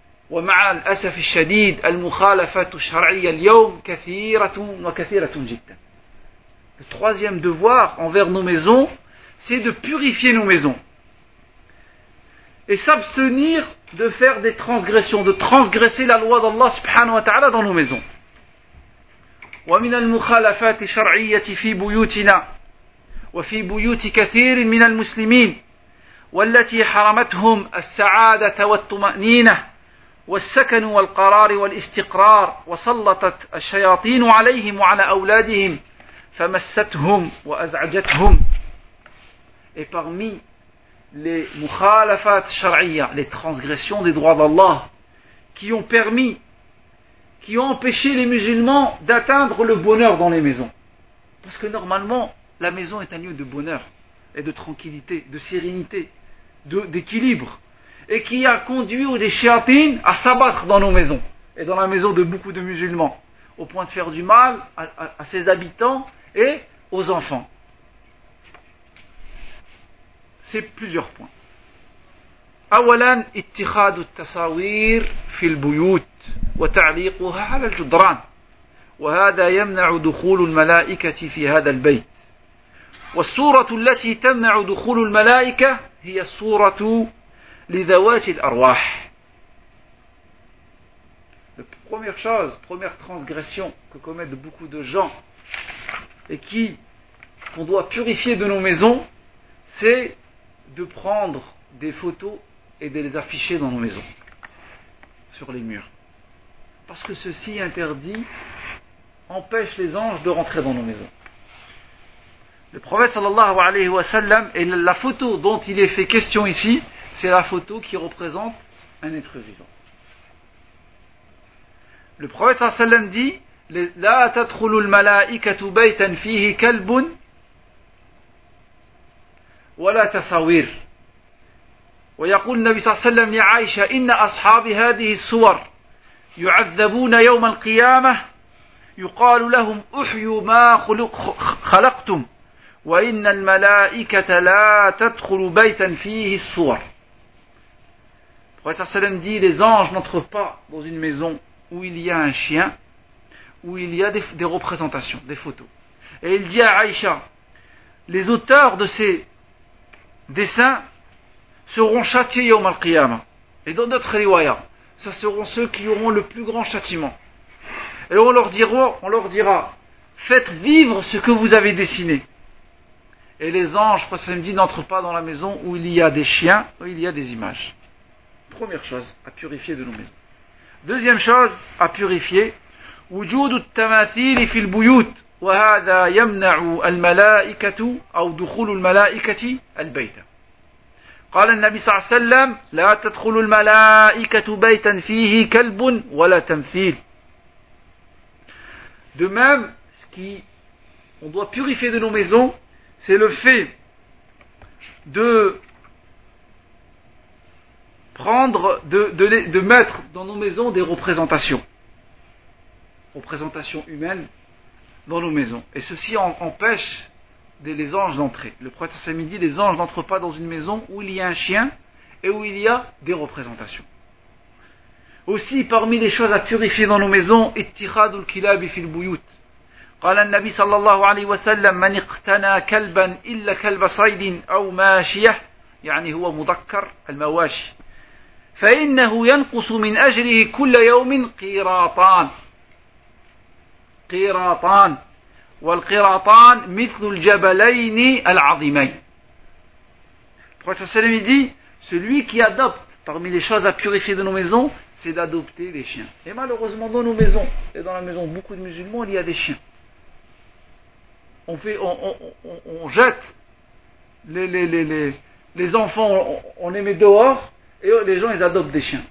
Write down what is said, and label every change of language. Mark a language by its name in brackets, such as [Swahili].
[Arabic] ومع الأسف الشديد المخالفات الشرعية اليوم كثيرة وكثيرة جدا. [French] Le troisième devoir envers nos maisons, c'est de purifier nos maisons et s'abstenir de faire des transgressions, de transgresser la loi d'Allah subhanahu wa ta'ala dans nos maisons. [Arabic] ومن المخالفات الشرعية في بيوتنا وفي بيوت كثير من المسلمين والتي حرمتهم السعادة والطمأنينة والسكن والقرار والاستقرار وسلطت الشياطين عليهم وعلى أولادهم فمستهم وأزعجتهم. [French] Et parmi les mukhalafat sharia, les transgressions des droits d'Allah qui ont empêché les musulmans d'atteindre le bonheur dans les maisons. Parce que normalement, la maison est un lieu de bonheur et de tranquillité, de sérénité, d'équilibre. Et qui a conduit des shayatins à s'abattre dans nos maisons et dans la maison de beaucoup de musulmans, au point de faire du mal à ses habitants et aux enfants. C'est plusieurs points. [Arabic] أولا اتخاذ التصاوير في البيوت وتعليقها على الجدران وهذا يمنع دخول الملائكة في هذا البيت والصورة التي تمنع دخول الملائكة هي الصورة لذوات الأرواح. [French] La première chose, première transgression que commettent beaucoup de gens et qu'on doit purifier de nos maisons, c'est de prendre des photos et de les afficher dans nos maisons, sur les murs. Parce que ceci interdit, empêche les anges de rentrer dans nos maisons. Le prophète sallallahu alayhi wa sallam, et la photo dont il est fait question ici, c'est la photo qui représente un être vivant. Le prophète sallallahu alayhi wa sallam dit, [Arabic] لا تدخل الملائكة بيتا فيه كلب ولا تصاوير ويقول النبي صلى الله عليه وسلم لعائشة إن أصحاب هذه الصور يعذبون يوم القيامة يقال لهم أحيوا ما خلقتم وإن الملائكة لا تدخل بيتا فيه الصور. [French] Le prophète صلى الله عليه وسلم dit, les anges n'entrent pas dans une maison où il y a un chien, où il y a des représentations, des photos. Et il dit à Aïcha, les auteurs de ces dessins seront châtiés yawm al-qiyama. Et dans notre riwaya, ce seront ceux qui auront le plus grand châtiment. Et on leur dira, faites vivre ce que vous avez dessiné. Et les anges, parce qu'ils me disent, n'entrent pas dans la maison où il y a des chiens, où il y a des images. Première chose à purifier de nos maisons. Deuxième chose à purifier, [Arabic] وجود التماثيل في البيوت وهذا يمنع الملائكة أو دخول الملائكة البيت. قال النبي صلى الله عليه وسلم لا تدخل الملائكة بيتا فيه كلب ولا تمثيل. [French] De même, ce qui on doit purifier de nos maisons, c'est le fait de prendre de mettre dans nos maisons des représentations. Représentation humaine dans nos maisons. Et ceci empêche les anges d'entrer. Le prophète s'est dit, les anges n'entrent pas dans une maison où il y a un chien et où il y a des représentations. Aussi, parmi les choses à purifier dans nos maisons, [Arabic] ittikhadul kilab fil buyut. Qala an-nabi sallallahu alayhi wa sallam man iqtana kalban illa kalb saydin aw mashiyah, yani huwa mudhakkar al-mawashi. Fa innahu yanqusu min ajrihi kull yawm qiratan. قيراطان والقيراطان مثل الجبلين العظيمين. [French] Le prophète sallam dit, celui qui adopte parmi les choses à purifier de nos maisons, c'est d'adopter des chiens. Et malheureusement dans nos maisons et dans la maison de beaucoup de musulmans, il y a des chiens. On jette les enfants, on les met dehors et les gens ils adoptent des chiens.